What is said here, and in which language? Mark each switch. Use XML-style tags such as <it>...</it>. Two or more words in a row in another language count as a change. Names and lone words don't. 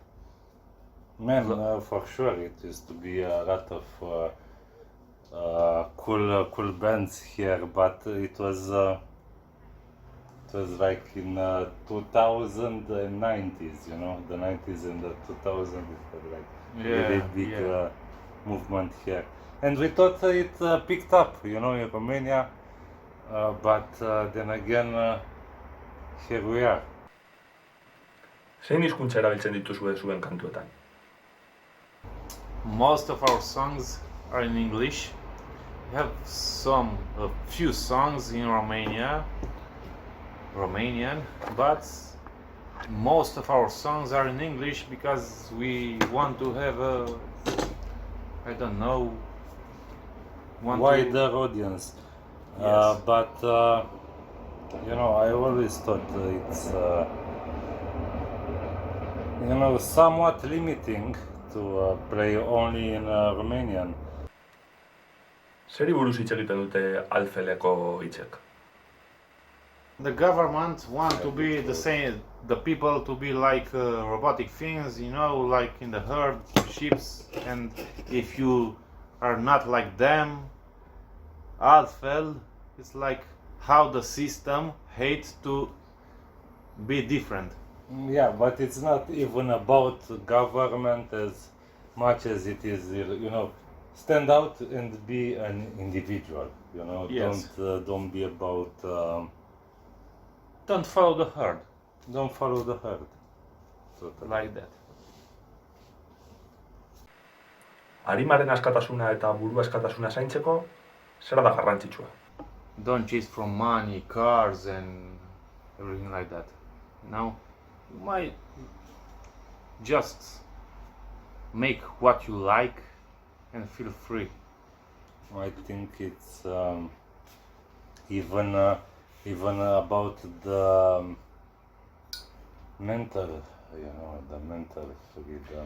<en>Man, for sure, it used to be a lot of cool bands here, but it was like in 2090s, you know, the 90s and the 2000s. It had like really big movement here, and we thought it picked up, you know, in Romania, but then again, here we are.</en> <eu>Zein hizkuntza erabiltzen dituzue zuen kantuetan?</eu> <en>Most of our songs are in English. We have a few songs in Romanian, but most of our songs are in English because we want to have a, I don't know, Wider audience. Yes. But I always thought it's somewhat limiting to play only in Romanian.</en> <eu>Zeri buruz hitz egiten dute alfeleko hitzek?</eu> <en>The government want to be the same, the people to be like robotic things, you know, like in the herd, ships, and if you are not like them, Alfel, It's like how the system hates to be different. Yeah, but it's not even about government as much as it is, stand out and be an individual. Yes. Don't be about. Don't follow the herd Don't follow the herd. Totally. like that.</en> <eu>Arimaren askatasuna eta burua askatasuna zaintzeko, zer da garrantzitsua?</eu> <en>Don't chase from money, cars, and everything like that. You might just make what you like and feel free. I think it's even about the mental, the mental freedom.</en>